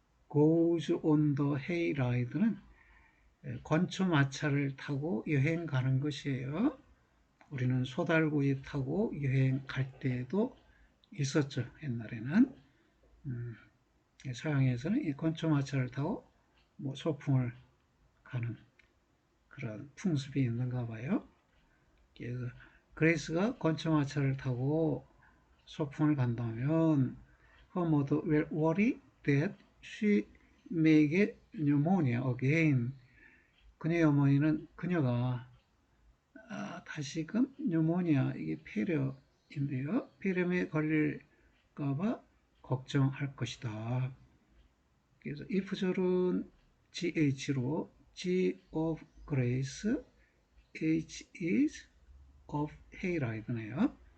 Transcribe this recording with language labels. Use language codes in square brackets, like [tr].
[en] Goes on the hayride [ko] 는 건초 마차를 타고 여행 가는 것이에요. 우리는 소달구이 타고 여행 갈 때도 있었죠. 옛날에는 서양에서는 이 건초 마차를 타고 소풍을 가는 그런 풍습이 있는가 봐요. 그래서 그레이스가 건초마차를 타고 소풍을 간다면 [en] her mother will worry that she may get pneumonia again. [ko] 그녀의 어머니는 그녀가 다시금 뉴모니아, 이게 폐렴인데요. 폐렴에 걸릴까봐 걱정할 것이다. 그래서 if절은 GH로 G of Grace, H is of hayride네요.